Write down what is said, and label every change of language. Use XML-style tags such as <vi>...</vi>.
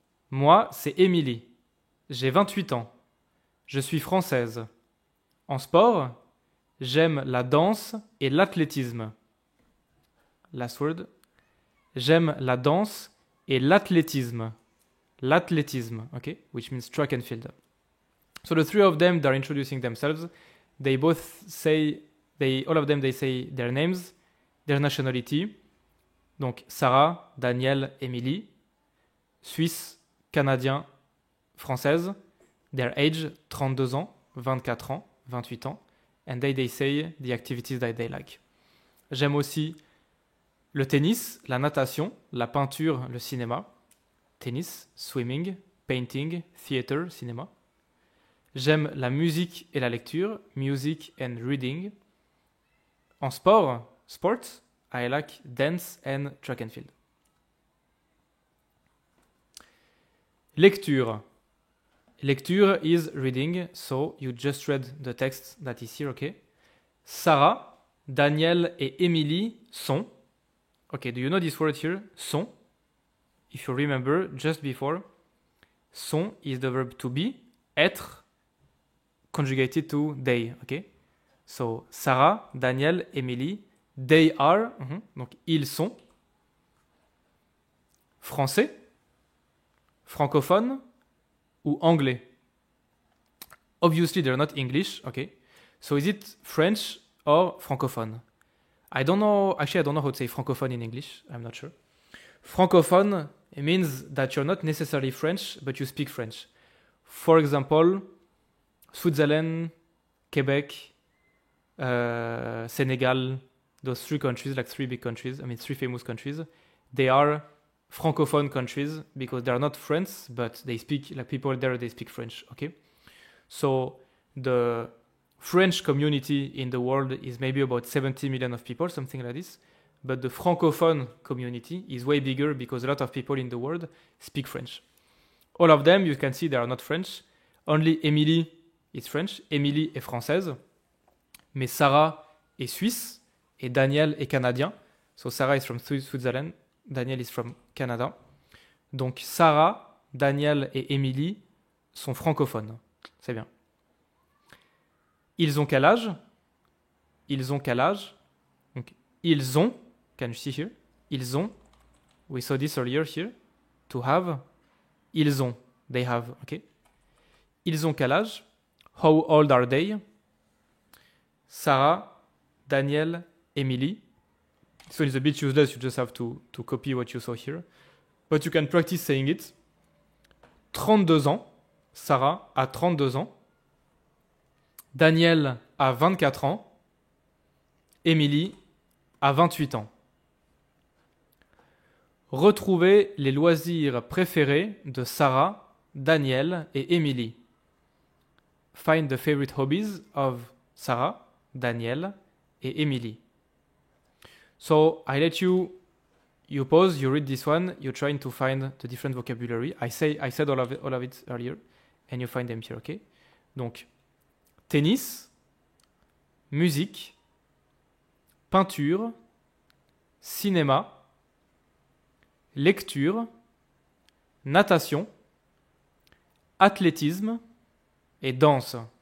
<fr>Moi, c'est Émilie. J'ai 28 ans. Je suis française. En sport, j'aime la danse et l'athlétisme.</fr> <en>Last word.</en> <fr>J'aime la danse et l'athlétisme. L'athlétisme, okay?</fr> <en>Which means track and field. So the three of them, they're introducing themselves. They both say, all of them, they say their names, their nationality.</en> <fr>Donc Sarah, Daniel, Émilie. Suisse, Canadien, Française.</fr> <en>Their age,</en> <fr>32 ans, 24 ans, 28 ans.</fr> <en>and they say the activities that they like.</en> <fr>J'aime aussi le tennis, la natation, la peinture, le cinéma.</fr> <en>Tennis, swimming, painting, theater, cinéma.</en> <fr>J'aime la musique et la lecture,</fr> <en>music and reading.</en> <fr>En sport,</fr> <en>sports, I like dance and track and field. Lecture. Lecture is reading, so you just read the text that is here, okay?</en> <fr>Sarah, Daniel et Emily sont.</fr> <en>Okay, do you know this word here? Sont. If you remember, just before, sont is the verb to be, être, conjugated to they, okay? So, Sarah, Daniel, Emily, they are,</en> <fr>donc ils sont. Français, francophone ou anglais?</fr> <en>Obviously, they're not English, okay? So, is it French or francophone? I don't know how to say francophone in English. I'm not sure. Francophone means that you're not necessarily French, but you speak French. For example, Switzerland, Quebec, Senegal, those three countries, like three big countries, three famous countries, they are francophone countries because they are not French, but they speak, like people there, they speak French, okay? So the French community in the world is maybe about 70 million of people, something like this. But the francophone community is way bigger because a lot of people in the world speak French. All of them, you can see they are not French. Only Emily is French.</en> <fr>Emily est française. Mais Sarah est suisse et Daniel est canadien.</fr> <en>So Sarah is from Switzerland. Daniel is from Canada.</en> <fr>Donc Sarah, Daniel et Emily sont francophones. C'est bien. Ils ont quel âge? Ils ont quel âge? Donc, ils ont,</fr> <en>can you see here? Ils ont, we saw this earlier here, to have. Ils ont, they have, okay?</en> <fr>Ils ont quel âge?</fr> <en>How old are they? Sarah, Daniel, Emily. So it's a bit useless, you just have to copy what you saw here. But you can practice saying it.</en> <fr>32 ans. Sarah a 32 ans. Daniel a 24 ans. Emily a 28 ans. Retrouvez les loisirs préférés de Sarah, Daniel et Emily.</fr> <en>Find the favorite hobbies of Sarah, Daniel et Emily. So I let you pause, you read this one, you're trying to find the different vocabulary. I said all of it earlier, and you find them here, okay?</en> <fr>Donc, tennis, musique, peinture, cinéma, lecture, natation, athlétisme et danse.</fr>